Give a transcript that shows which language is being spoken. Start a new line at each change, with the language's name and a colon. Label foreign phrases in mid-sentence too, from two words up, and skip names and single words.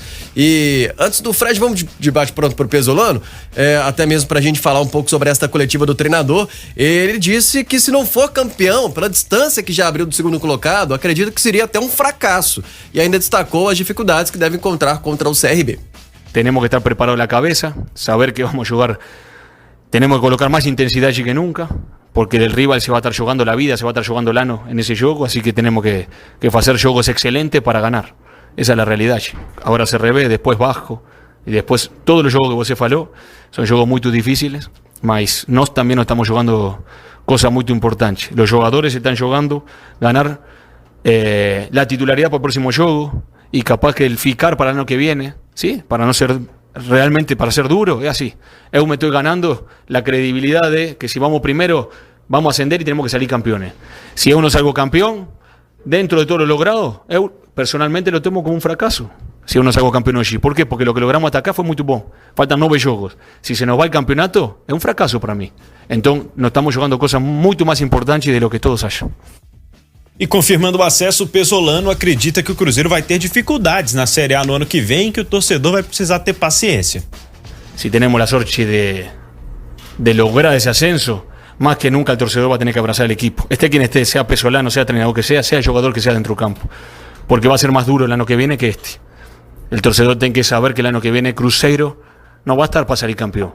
Portuguese: E antes do Fred, vamos de debate pronto para o Pesolano, até mesmo para a gente falar um pouco sobre esta coletiva do treinador. Ele disse que se não for campeão, pela distância que já abriu do segundo colocado, acredita que seria até um fracasso. E ainda destacou as dificuldades que deve encontrar contra o CRB.
Spanish: Tenemos que estar preparados na cabeça, saber que vamos jogar. Tenemos que colocar más intensidad que nunca, porque el rival se va a estar jugando la vida, se va a estar jugando el ano en ese juego, así que tenemos que hacer juegos excelentes para ganar. Esa es la realidad. Ahora CRB, después Vasco, y después todos los juegos que
Portuguese: você falou,
Spanish: son juegos muy difíciles,
Portuguese: mas nós
Spanish: también nos estamos jugando cosas muy importantes. Los jugadores están jugando ganar la titularidad para el próximo juego, y capaz que el ficar para el año que viene, ¿sí? Para no ser... realmente para ser duro, es así. Eu me estoy ganando la credibilidad de que si vamos primero, vamos a ascender y tenemos que salir campeones. Si eu no salgo campeón, dentro de todo lo logrado, eu personalmente lo tomo como un fracaso. Si eu no salgo campeón allí. ¿Por qué? Porque lo que logramos hasta acá fue muy bom. Faltan 9 jogos. Si se nos va el campeonato, es un fracaso para mí. Entonces, nos estamos jugando cosas mucho más importantes de lo que todos acham.
Portuguese: E confirmando o acesso, o Pesolano acredita que o Cruzeiro vai ter dificuldades na Série A no ano que vem e que o torcedor vai precisar ter paciência.
Spanish: Si tenemos la sorte de lograr ese ascenso, más que nunca el torcedor va a tener que abrazar el equipo. Esté quien esté, sea Pesolano, sea entrenador que sea el jugador que sea dentro del campo. Porque va a ser más duro el año que viene que este. El torcedor tiene que saber que el año que viene Cruzeiro no va a estar para salir campeón.